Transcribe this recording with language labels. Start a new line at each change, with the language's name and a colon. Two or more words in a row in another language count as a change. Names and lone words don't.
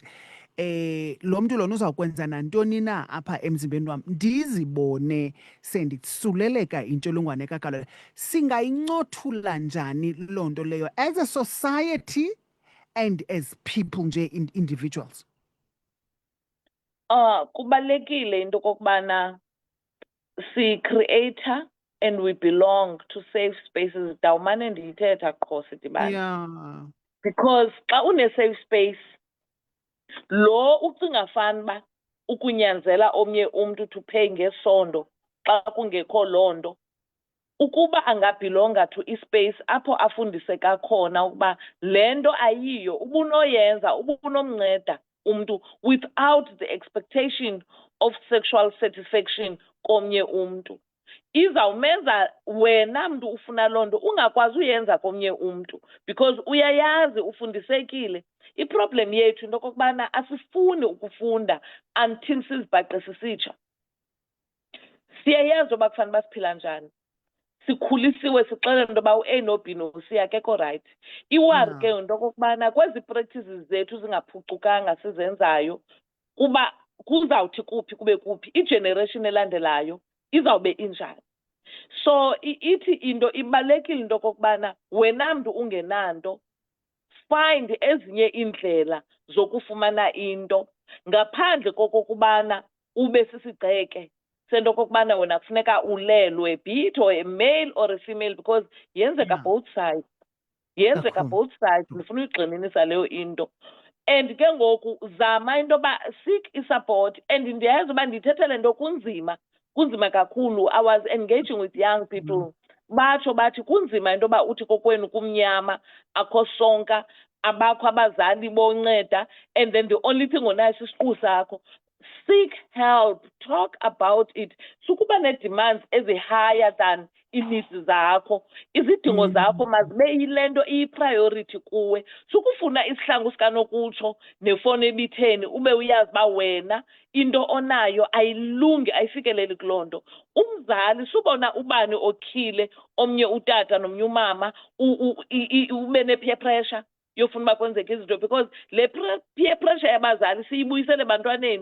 Xhosa: Lo mntu lona uzawukwenza nantoni na apha emzimbeni wam ndizibone sendisuleleka intsholongwane kagawulayo. Singayincothula njani loo nto leyo
English: as a society and as people
Xhosa: nje individuals? Kubalulekile into kokubana si-creator
English: and we belong to safe spaces.
Xhosa: Dawumane ndiyithetha qho sidibane.
English: Yeah.
Xhosa: Because xa une-safe space, lo ucinga fanuba ukunyanzela omnye umntu
English: to pay
Xhosa: ngesondo xa kungekho loo nto, ukuba angabhilonga to ispace apho afundiseka khona ukuba le nto ayiyo, ubunoyenza, ubunomnceda umntu
English: without the expectation of sexual satisfaction
Xhosa: komnye umntu. Izawumenza wena mntu ufuna loo nto ungakwazi uyenza komnye umntu because uyayazi ufundisekile. I-problem yethu into okokubana asifuni ukufunda until sizibhaqe sisitsha. Siyayazi uba kufanele uba siphila njani. Sikhulisiwe sixelelwe into yoba u-A no-B no-C akekho right. Iwari ke into okokubana kwezi practices zethu zingaphucukanga sizenzayo kuba kuzawuthi kuphi kube kuphi, igeneration elandelayo izawube injani. So ithi into ibalulekile into okokubana wena mntu ungenanto, find ezinye indlela zokufumana into ngaphandle kokokubana ube sisigxeke sento okokubana wena kufuneka ulelwe,
English: be it or a male or a female, because yenzeka both sides. Yenzeka both sides.
Xhosa: Ndifuna uyigxininisa leyo into. And ke ngoku zama into yoba seek i-support, and ndiyayazi uba ndithetha le nto kunzima kakhulu.
English: I was engaging with young people.
Xhosa: Batsho bathi kunzima into yoba uthi kokwenu kumnyama, akho sonka, abakho abazali bonceda,
English: and then the only thing
Xhosa: onayo sisiqu sakho.
English: Seek help, talk about it.
Xhosa: Sukuba ne-demands
English: higher than
Xhosa: i-needs zakho. Izidingo zakho mazibe yile nto iyi-priority kuwe. Sukufuna isihlangu sikanokutsho nefoni ebitheni ube uyazi uba wena into onayo ayilungi, ayifikeleli kuloo nto. Umzali subona ubani okhile, omnye utata nomnye umama, ube ne-
English: peer pressure
Xhosa: yofuna uba kwenzeka izinto, because le
English: peer pressure
Xhosa: yabazali siyibuyisele ebantwaneni.